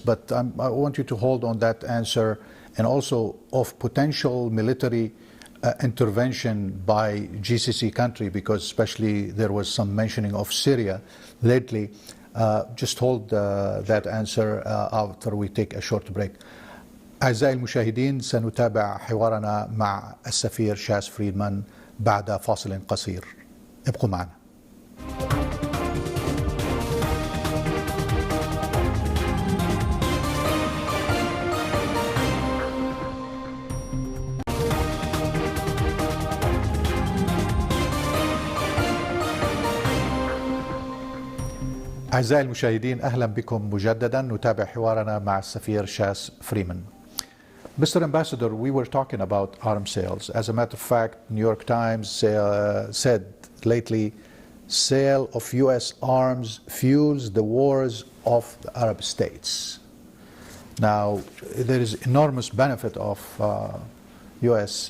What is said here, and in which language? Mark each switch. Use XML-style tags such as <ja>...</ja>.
<en>But I want you to hold on that answer, and also of potential military intervention by GCC country, because especially there was some mentioning of Syria lately. Just hold that answer after we take a short break.</en> <ar>أعزائي المشاهدين، سنتابع حوارنا مع السفير تشاز فريمان بعد فاصل قصير. ابقوا معنا. أعزائي المشاهدين، أهلا بكم مجددا. نتابع حوارنا مع السفير تشاز فريمان.</ar> <en>Mr. Ambassador, we were talking about arms sales. As a matter of fact, New York Times said lately, sale of U.S. arms fuels the wars of the Arab states. Now, there is enormous benefit of U.S.</en>